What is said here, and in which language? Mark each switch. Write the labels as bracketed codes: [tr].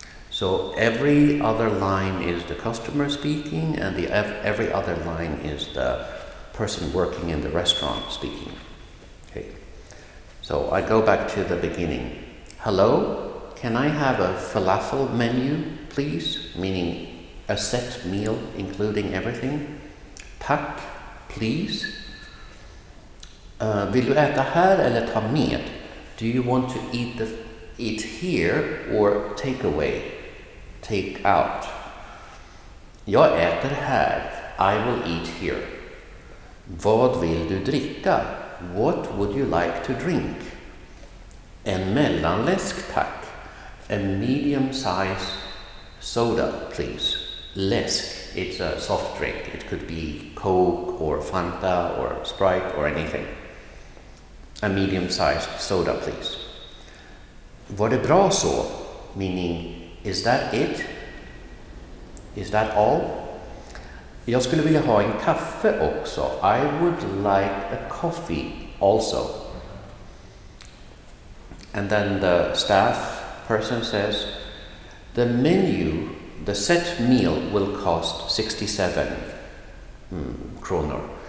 [en] So every other line is the customer speaking and every other line is the person working in the restaurant speaking. Okay. So I go back to the beginning. Hello, can I have a falafel menu, please? Meaning a set meal including everything. [sv] Tack, [en] please. [sv] Vill du äta här eller ta med? [en] Do you want to eat here or take away? Take out. [sv] Jag äter här. [en] I will eat here. [sv] Vad vill du dricka? [en] What would you like to drink? [sv] En mellanläsk, tack. [en] A medium size soda, please. Läsk, it's a soft drink. It could be Coke or Fanta or Sprite or anything. A medium-sized soda, please. [sv] Var det bra så? [en] Meaning, is that it? Is that all? [sv] Jag skulle vilja ha en kaffe också. [en] I would like a coffee also. And then the staff person says, the menu, the set meal will cost 67 kronor.